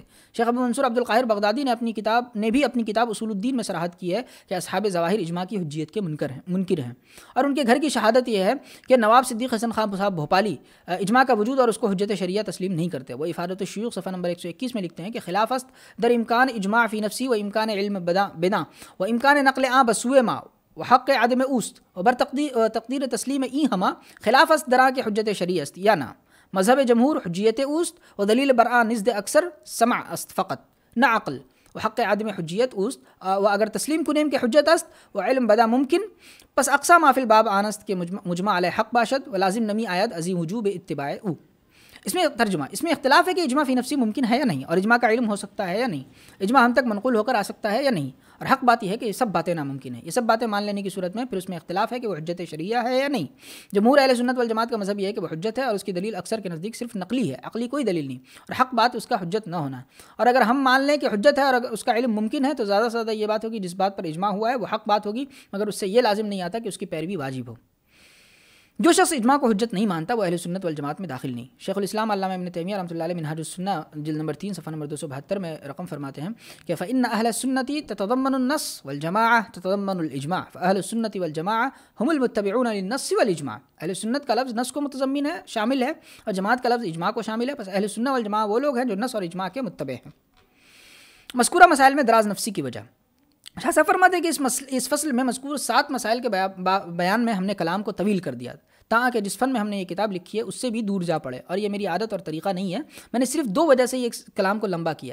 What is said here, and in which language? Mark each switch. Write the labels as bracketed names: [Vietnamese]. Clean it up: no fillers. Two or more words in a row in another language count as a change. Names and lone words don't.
[Urdu] شیخ ابو منصور عبد القاہر بغدادی نے بھی اپنی کتاب اصول الدین میں صراحت کی ہے کہ اصحاب ظواہر اجماع کی حجیت کے منکر ہیں، اور ان کے گھر کی شہادت یہ ہے کہ نواب صدیق حسن خان صاحب بھوپالی اجماع کا وجود اور اس کو حجت شریعہ تسلیم نہیں کرتے۔ وہ افادۃ الشیوخ صفحہ نمبر 121 میں لکھتے ہیں کہ [Persian] خلاف است در امکان اجماع فی نفسی و امکان علم بنا و امکان نقل آ بسوء ما و حق عدم اوست و بر تقدیر تسلیم ای ہما خلاف است درا کے حجت شریع است یا نہ مذہب جمہور حجیت اوست و دلیل برآ نزد اکثر سمع است فقط نہ عقل و حق عدم حجیت اوست و اگر تسلیم کنیم کے حجت است و علم بدا ممکن پس اقسا ما فی الباب آنست کے مجمع علیہ حق باشد و لازم نمی آیت عظیم وجوب اتباع او۔ [Urdu] اس میں ترجمہ، اس میں اختلاف ہے کہ اجماع فی نفسی ممکن ہے یا نہیں، اور اجماع کا علم ہو سکتا ہے یا نہیں، اجماع ہم تک منقول ہو کر آ سکتا ہے یا نہیں، اور حق بات یہ ہے کہ یہ سب باتیں ناممکن ہیں۔ یہ سب باتیں مان لینے کی صورت میں پھر اس میں اختلاف ہے کہ وہ حجت شریعہ ہے یا نہیں۔ جمہور اہل سنت والجماعت کا مذہب یہ ہے کہ وہ حجت ہے اور اس کی دلیل اکثر کے نزدیک صرف نقلی ہے، عقلی کوئی دلیل نہیں، اور حق بات اس کا حجت نہ ہونا ہے۔ اور اگر ہم مان لیں کہ حجت ہے اور اگر اس کا علم ممکن ہے تو زیادہ سے زیادہ یہ بات ہوگی جس بات پر اجماع ہوا ہے وہ حق بات ہوگی، مگر اس سے یہ لازم نہیں آتا کہ اس کی پیروی واجب ہو۔ جو شخص اجماع کو حجت نہیں مانتا وہ اہل سنت والجماعت میں داخل نہیں۔ شیخ الاسلام علامہ ابن تیمیہ رحمۃ اللہ علیہ منہاج السنہ جلد نمبر 3 صفحہ نمبر 272 میں رقم فرماتے ہیں کہ [Arabic] فإن أهل السنة تتضمن النص والجماعة تتضمن الإجماع فأهل السنة والجماعة هم المتبعون للنص والإجماع۔ [Urdu] اہل سنت کا لفظ نص کو متضمن ہے، شامل ہے، اور جماعت کا لفظ اجماع کو شامل ہے، پس اہل سنت والجماعہ وہ لوگ ہیں جو نص اور اجماع کے متبع ہیں۔ مذکورہ مسائل میں دراز نفسی کی وجہ، شاہ صاحب فرماتے ہیں کہ اس فصل میں مذکور 7 مسائل کے بیان میں ہم نے کلام کو طویل کر دیا تاکہ جس فن میں ہم نے یہ کتاب لکھی ہے اس سے بھی دور جا پڑے، اور یہ میری عادت اور طریقہ نہیں ہے، میں نے صرف 2 وجہ سے یہ کلام کو لمبا کیا۔